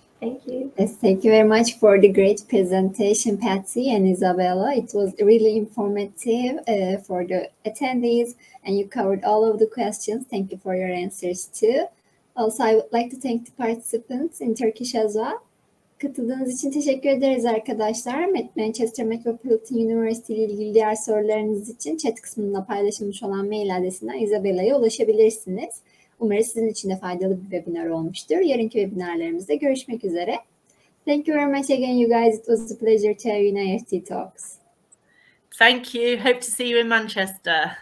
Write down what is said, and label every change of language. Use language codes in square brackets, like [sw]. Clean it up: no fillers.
[en] Thank you. Yes, thank you very much for the great presentation, Patsy and Isabella. It was really informative for the attendees, and you covered all of the questions. Thank you for your answers too. Also, I would like to thank the participants in Turkish as well. [tr] Katıldığınız için teşekkür ederiz arkadaşlar. Manchester Metropolitan University ile ilgili diğer sorularınız için chat kısmında paylaşılmış olan mail adresinden Isabella'ya ulaşabilirsiniz. Umarım sizin için de faydalı bir webinar olmuştur. Yarınki webinarlarımızda görüşmek üzere. [en] Thank you very much again, you guys. It was a pleasure to have you in IEFT Talks. Thank you. Hope to see you in Manchester.